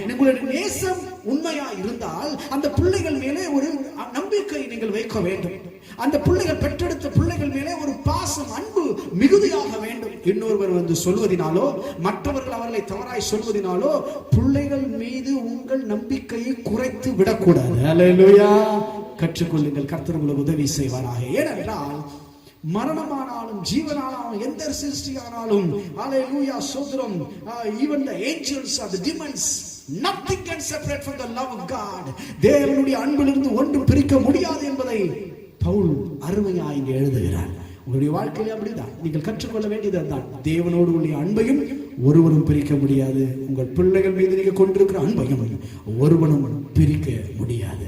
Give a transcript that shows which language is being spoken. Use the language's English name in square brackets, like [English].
[Tamil] உங்களுடைய நேசம் உண்மையா இருந்தால் அந்த பிள்ளைகள் மேலே ஒரு நம்பிக்கை நீங்கள் வைக்க வேண்டும். அந்த பிள்ளைகள் பெற்றெடுத்த பிள்ளைகள் மேலே ஒரு பாசம், அன்பு மிகுதியாக வேண்டும். இன்னொருவர் வந்து சொல்வதினாலோ, மற்றவர்கள் அவர்களை தவறாய் சொல்வதினாலோ பிள்ளைகள் மீது உங்கள் நம்பிக்கையை குறைத்து விடக்கூடாது. ஹல்லேலூயா. கற்றுக்கொள்ளுங்கள். கர்த்தர் உங்களுக்கு உதவி செய்வாராக. ஏனென்றால் மரணமானாலும் ஜீவனானாலும் எந்த சிருஷ்டியானாலும், ஹல்லேலூயா, சோதரம், [English] even the angels or the demons, nothing can separate from the love of God. [Tamil] தேவனுடைய அன்பிலிருந்து ஒன்றும் பிரிக்க முடியாது என்பதை பவுல் அருமையாய் இங்கே எழுதுகிறார். உங்களுடைய வாழ்க்கையில அப்படிதான் நீங்கள் கற்றுக்கொள்ள வேண்டியது அதுதான். தேவனோடு உள்ள அன்பையும் ஒருவரும் பிரிக்க முடியாது. உங்கள் பிள்ளைகள் மீது நீங்க கொண்டிருக்கிற அன்பையும் ஒருவனும் பிரிக்க முடியாது.